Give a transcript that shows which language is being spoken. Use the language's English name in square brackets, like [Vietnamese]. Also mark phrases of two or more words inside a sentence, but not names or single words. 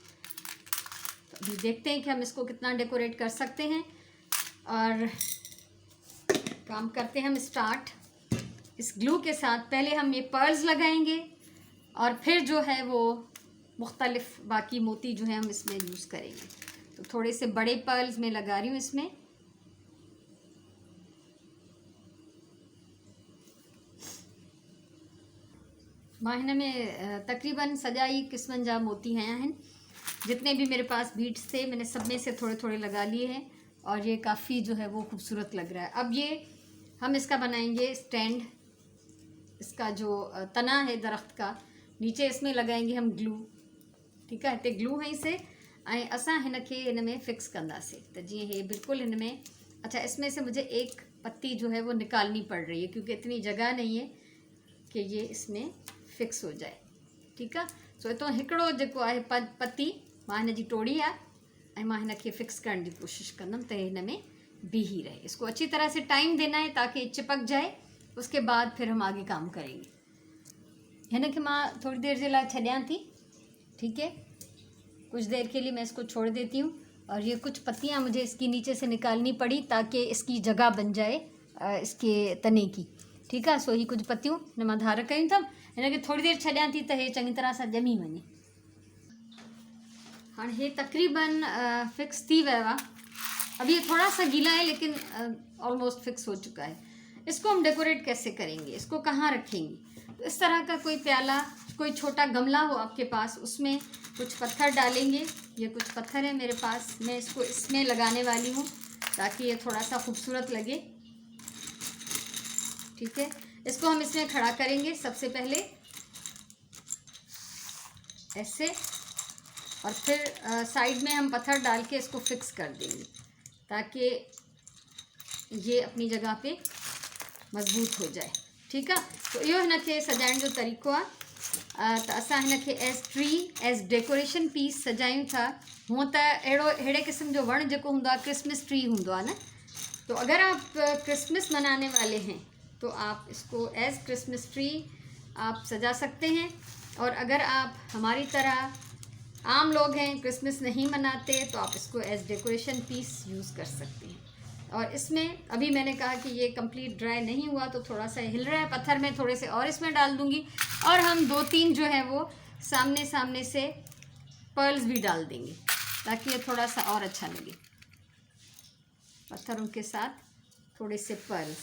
[Urdu] تو ابھی دیکھتے ہیں کہ ہم اس کو کتنا ڈیکوریٹ کر سکتے ہیں اور کام کرتے ہیں ہم سٹارٹ. اس گلو کے ساتھ پہلے ہم یہ پرلز لگائیں گے اور پھر جو ہے وہ مختلف باقی موتی جو ہے ہم اس میں یوز کریں گے. تو تھوڑے سے بڑے پرلز میں لگا رہی ہوں اس میں. [Sindhi] मां हिन में तकरीबन सजाई किस्मनि जा मोती हया आहिनि। [Urdu] جتنے بھی میرے پاس بیڈز تھے میں نے سب میں سے تھوڑے تھوڑے لگا لیے ہیں اور یہ کافی جو ہے وہ خوبصورت لگ رہا ہے. اب یہ ہم اس کا بنائیں گے سٹینڈ، اس کا جو تنا ہے درخت کا، نیچے اس میں لگائیں گے ہم گلو. ٹھیک ہے, [Sindhi] हिते ग्लू हई से ऐं असां हिन खे हिन में फ़िक्स कंदासीं। [Urdu] تو جی یہ بالکل [Sindhi] हिन में, [Urdu] اچھا اس میں سے مجھے ایک پتی جو ہے وہ نکالنی پڑ رہی ہے کیونکہ اتنی جگہ نہیں ہے کہ یہ اس میں فکس ہو جائے. ٹھیک ہے, [Sindhi] सो इतो हिकिड़ो जेको आहे पत्ती मां हिन जी टोड़ी आहे ऐं मां हिन खे फ़िक्स करण जी कोशिशि कंदमि त हिन में बीही रहे। [Urdu] اس کو اچھی طرح سے ٹائم دینا ہے تاکہ چپک جائے، اس کے بعد پھر ہم آگے کام کریں گے. [Sindhi] हिन खे मां थोड़ी देर जे लाइ छॾियां थी। [Urdu] ٹھیک ہے، کچھ دیر کے لیے میں اس کو چھوڑ دیتی ہوں اور یہ کچھ پتیاں مجھے اس کی نیچے سے نکالنی پڑی تاکہ اس کی جگہ بن جائے اس کے تنے کی. ٹھیک ہے, [Sindhi] सो ही कुछ पत्तियों हिन मां धार कयूं था, हिन खे थोड़ी देर छॾियां थी त हे चङी तरह सां ॼमी वञे। [Urdu] ہاں یہ تقریباً [Sindhi] फिक्स थी वियो आहे। [Urdu] ابھی یہ تھوڑا سا گیلا ہے لیکن [English] almost fix [Urdu] ہو چکا ہے. اس کو ہم ڈیکوریٹ کیسے کریں گے، اس کو کہاں رکھیں گے؟ تو اس طرح کا کوئی پیالہ، کوئی چھوٹا گملا ہو آپ کے پاس، اس میں کچھ پتھر ڈالیں گے. یہ کچھ پتھر ہے میرے پاس، میں اس کو اس میں لگانے والی ہوں تاکہ یہ تھوڑا سا خوبصورت لگے. ٹھیک ہے، اس کو ہم اس میں کھڑا کریں گے سب سے پہلے ایسے، اور پھر سائیڈ میں ہم پتھر ڈال کے اس کو فکس کر دیں گے تاکہ یہ اپنی جگہ پہ مضبوط ہو جائے. ٹھیک ہے, [Sindhi] तो इहो हिन खे सजाइण जो तरीक़ो आहे। त असां हिन खे [English] as tree as decoration piece [Sindhi] सजायूं था। हूँ त अहिड़े क़िस्म जो वण जेको हूंदो आहे [English] Christmas tree [Sindhi] हूंदो आहे न, [Urdu] تو اگر آپ کرسمس منانے والے ہیں تو آپ اس کو [English] as Christmas tree [Urdu] آپ سجا سکتے ہیں. اور اگر آپ ہماری طرح عام لوگ ہیں، کرسمس نہیں مناتے، تو آپ اس کو [English] as decoration piece [Urdu] یوز کر سکتے ہیں. اور اس میں ابھی میں نے کہا کہ یہ [English] complete dry [Urdu] نہیں ہوا تو تھوڑا سا ہل رہا ہے پتھر میں، تھوڑے سے اور اس میں ڈال دوں گی اور ہم 2-3 جو ہے وہ سامنے سے پرلز بھی ڈال دیں گے تاکہ یہ تھوڑا سا اور اچھا لگے، پتھروں کے ساتھ تھوڑے سے پرلز.